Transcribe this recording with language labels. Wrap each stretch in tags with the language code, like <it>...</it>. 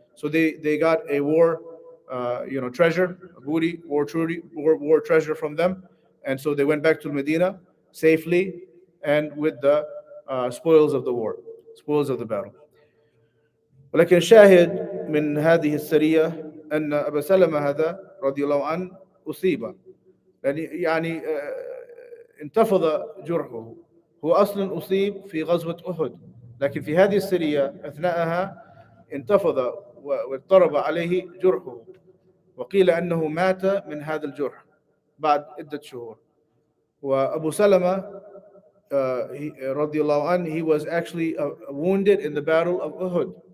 <en>So they got a war, treasure, a booty, war treasure from them, and so they went back to Medina safely and with the spoils of the war, spoils of the battle.</en> <ar>ولكن الشاهد من هذه السرية أن أبا سلمة هذا رضي الله عنه أصيب، يعني انتفض جرحه. هو أصلا أصيب في غزوة أحد، لكن في هذه السرية أثناءها انتفض واضطرب عليه جرحه، وقيل أنه مات من هذا الجرح بعد عدة شهور. وأبو سلمة رضي الله عنه,</ar> <en>he was actually wounded in the battle of Uhud.</en>